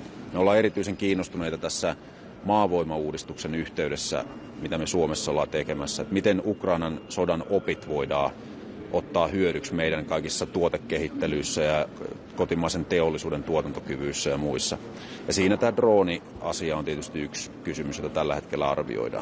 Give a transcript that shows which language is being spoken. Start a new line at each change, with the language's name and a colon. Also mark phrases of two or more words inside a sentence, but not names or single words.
Finnish: Me ollaan erityisen kiinnostuneita tässä maavoimauudistuksen yhteydessä, mitä me Suomessa ollaan tekemässä, että miten Ukrainan sodan opit voidaan ottaa hyödyksi meidän kaikissa tuotekehittelyissä ja kotimaisen teollisuuden tuotantokyvyissä ja muissa. Ja siinä tämä drooni-asia on tietysti yksi kysymys, jota tällä hetkellä arvioidaan.